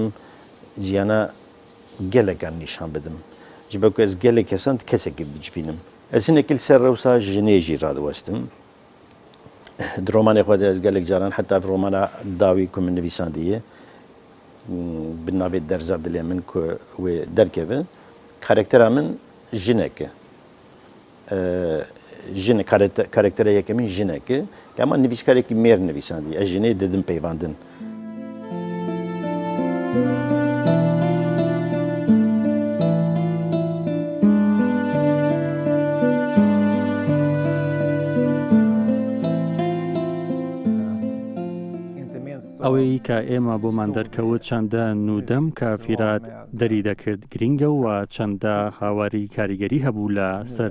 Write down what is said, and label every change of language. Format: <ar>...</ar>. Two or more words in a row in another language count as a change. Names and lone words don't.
<ku>jiyana gelekan nîşan bidim ji ber ku ez gelek kesan kesekî bicivînim ez hinekî li ser rewsa jinê jî radiwestim di romanê xwe de ez gelek caran heta romana dawî ku min nivîsandiye bi navê derza dilê min ku wê derkeve karaktera min jinek e jin karaktera yekemîn jinek e ama nivîskarekî mêr nivîsandiye ez jinê didim peyvandin</ku> <ckb>ئەوەی کە ئێمە بۆمان دەرکەوت چەندە نودەم کە فیرات دەری دەکرد گرینگە و چەندە هاواری کاریگەری هەبوو لە سەر</ckb>